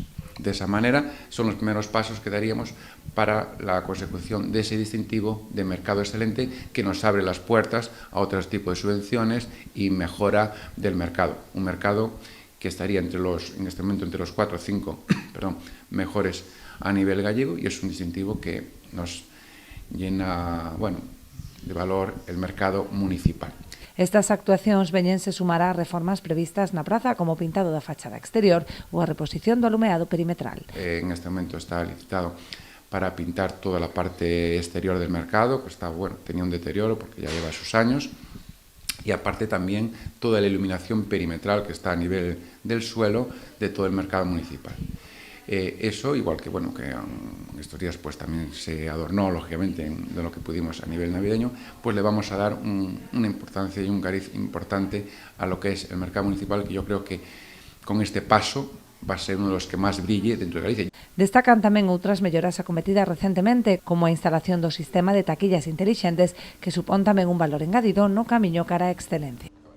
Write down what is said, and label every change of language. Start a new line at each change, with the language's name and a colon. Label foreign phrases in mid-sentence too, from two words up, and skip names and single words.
Spanish: De esa manera son los primeros pasos que daríamos para la consecución de ese distintivo de mercado excelente que nos abre las puertas a otros tipos de subvenciones y mejora del mercado. Un mercado que estaría en este momento entre los 4 o 5 mejores a nivel gallego, y es un distintivo que nos llena de valor el mercado municipal.
Galician: Estas actuacións veñense sumar ás reformas previstas na praza, como o pintado da fachada exterior ou a reposición do alumeado perimetral.
Spanish: En este momento está licitado para pintar toda la parte exterior del mercado, que tenía un deterioro porque ya lleva sus años, y aparte también toda la iluminación perimetral que está a nivel del suelo de todo el mercado municipal. Eso, igual que en estos días pues también se adornó, lógicamente, de lo que pudimos a nivel navideño, pues le vamos a dar una importancia y un cariz importante a lo que es el mercado municipal, que yo creo que con este paso va a ser uno de los que máis brille dentro de Galicia.
Galician: Destacan tamén outras melloras acometidas recentemente, como a instalación do sistema de taquillas intelixentes, que supón tamén un valor engadido no camiño cara á excelencia.